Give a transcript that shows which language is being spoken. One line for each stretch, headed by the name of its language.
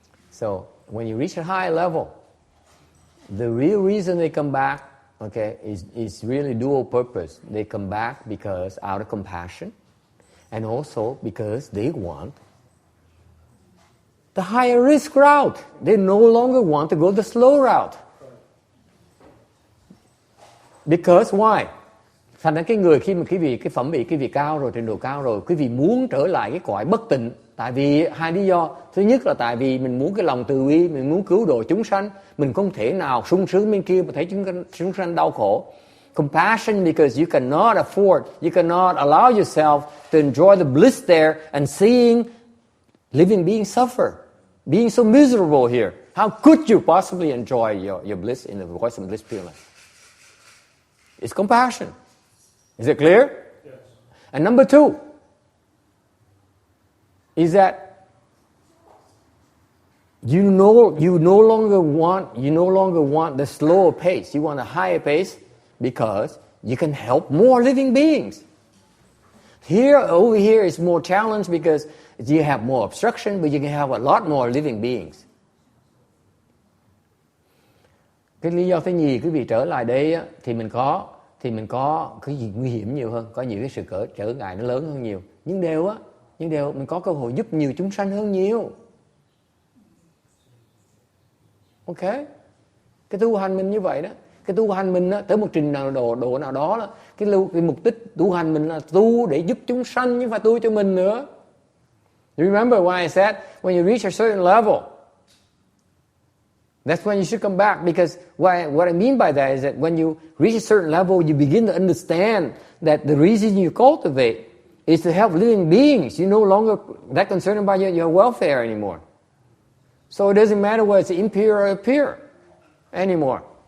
English: So when you reach a high level, the real reason they come back, okay, is really dual purpose. They come back because out of compassion, and also because they want the higher risk route. They no longer want to go the slow route. Because why?
Vietnamese: Thành ra cái người khi mà quý vị cái phẩm vị quý vị cao rồi, trình độ cao rồi, quý vị muốn trở lại cái cõi bất tịnh. Tại vì hai lý do. Thứ nhất là tại vì mình muốn cái lòng từ bi, mình muốn cứu độ chúng sanh, mình không thể nào sung sướng bên kia mà thấy chúng sanh đau khổ.
English: Compassion because you cannot afford, you cannot allow yourself to enjoy the bliss there and seeing living beings suffer, being so miserable here. How could you possibly enjoy your bliss in the voice of bliss Pureland? It's compassion. Is it clear? Yes. And number two is that you no longer want the slower pace. You want a higher pace because you can help more living beings. Over here is more challenge because you have more obstruction, but you can have a lot more living beings.
Vietnamese: Cái lý do thứ nhì, quý vị trở lại đây á, thì mình có cái gì nguy hiểm nhiều hơn, có nhiều cái sự trở ngại nó lớn hơn nhiều. Nhưng đều mình có cơ hội giúp nhiều chúng sanh hơn nhiều. Ok? Cái tu hành mình như vậy đó. Cái tu hành mình á, tới một trình độ nào đó là cái mục đích tu hành mình là tu để giúp chúng sanh, chứ không phải tu cho mình nữa.
English: You remember why I said when you reach a certain level, that's when you should come back, because what I mean by that is that when you reach a certain level, you begin to understand that the reason you cultivate is to help living beings. You're no longer that concerned about your welfare anymore. So it doesn't matter whether it's impure or pure anymore.